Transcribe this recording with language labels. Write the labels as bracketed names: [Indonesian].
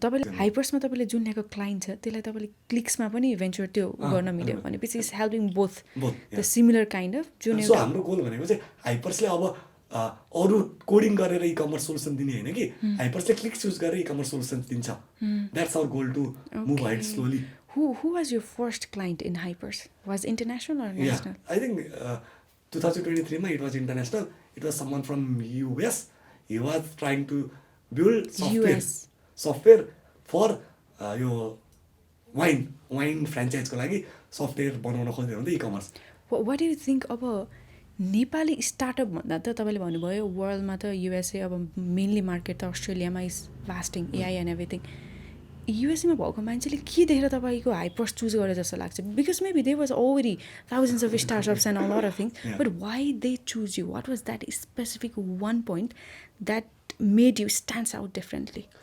[Nepali] तपाईँले हाइपर्समा तपाईँले जुन यहाँको क्लाइन्ट छ त्यसलाई तपाईँले क्लिक्समा पनि भेन्चर त्यो गर्न मिल्यो भनेपछि [English] it's helping both the similar kind of [Nepali] जुन सो हाम्रो गोल भनेको चाहिँ हाइपर्सले अब अरू कोडिङ गरेर इकमर्स सोल्युसन दिने होइन कि हाइपर्सले क्लिक्स युज गरेर इकमर्स सोल्युसन दिन्छ [English] That's our goal to move ahead slowly Who was your first client in Hyperce? Was international or national? I think 2023 ma it was international. It was someone from US. He was trying to build software for यो wine franchise [Nepali] को लागि software बनाउन खोज्दै हुँदै [English] e-commerce. What do you think [Nepali] अब Nepali startup भन्दा त तपाईँले भन्नुभयो वर्ल्डमा त युएसए अब मेनली मार्केट त अस्ट्रेलियामा इज भास्टिङ AI एन्ड एभ्रिथिङ युएसएमा भएको मान्छेले के देखेर तपाईँको हाइपर्स चुज गरे जस्तो लाग्छ [English] because maybe they was already thousands of startups and a lot of things but why they choose you what was that specific one point that made you stands out differently